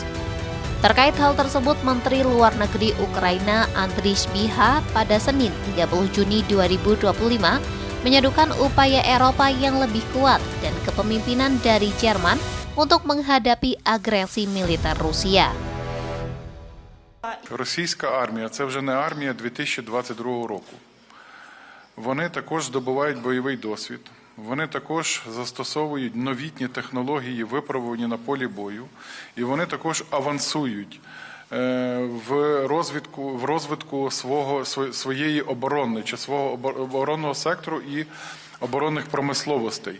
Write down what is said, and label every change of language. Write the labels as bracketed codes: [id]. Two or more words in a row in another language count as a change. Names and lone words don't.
[id] Terkait hal tersebut, Menteri Luar Negeri Ukraina Andriy Sybiha pada Senin 30 Juni 2025 menyerukan upaya Eropa yang lebih kuat dan kepemimpinan dari Jerman untuk menghadapi agresi militer Rusia. [uk] Російська армія – це вже не армія 2022 року. Вони також здобувають бойовий досвід, вони також застосовують новітні технології, випробувані на полі бою, і вони також авансують в розвитку своєї оборони, чи свого оборонного сектору і оборонних промисловостей.